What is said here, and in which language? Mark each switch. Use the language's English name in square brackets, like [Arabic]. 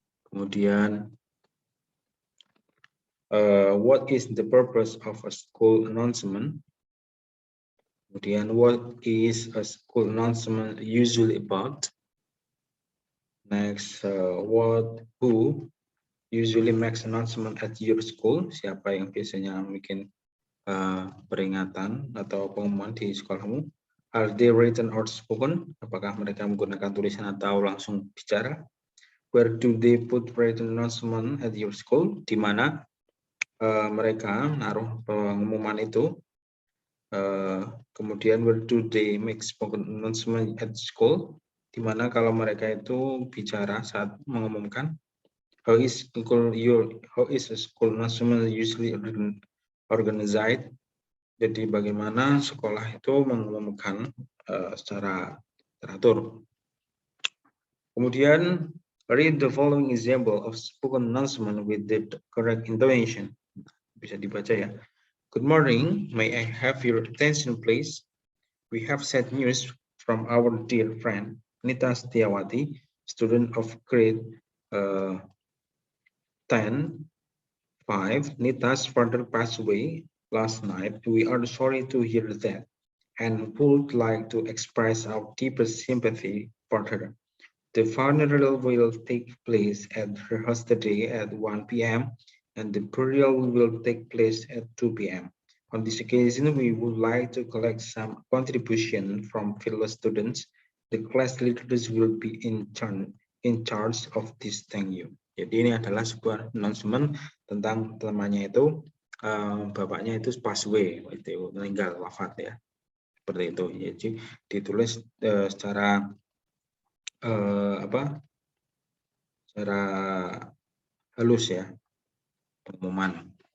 [English] Kemudian what is the purpose of a school announcement. Kemudian what is a school announcement usually about. Next, who usually makes announcement at your school. [Indonesian] Siapa yang biasanya bikin peringatan atau pengumuman di sekolahmu. [English] Are they written or spoken? [Indonesian] Apakah mereka menggunakan tulisan atau langsung bicara? [English] Where do they put written announcement at your school? [Indonesian] Di mana mereka naruh pengumuman itu? [English] Kemudian where do they make spoken announcement at school? [Indonesian] Di mana kalau mereka itu bicara saat mengumumkan? [English] How is a school announcement usually organized? [Indonesian] Jadi bagaimana sekolah itu mengumumkan secara teratur. [English] Kemudian read the following example of spoken announcement with the correct intonation. [Indonesian] Bisa dibaca ya. [English] Good morning, may I have your attention please? We have sad news from our dear friend Nita Setiawati, student of grade 10, 5. Nita's father passed away last night. We are sorry to hear that and would like to express our deepest sympathy for her. The funeral will take place at her yesterday at 1 p.m. and the burial will take place at 2 p.m. On this occasion, we would like to collect some contribution from fellow students. The class leaders will be in charge of this. Thank you. [Indonesian] Jadi ini adalah sebuah announcement tentang temannya itu, bapaknya itu pass away, itu meninggal, wafat ya, seperti itu. Jadi ditulis secara secara halus ya, pengumuman.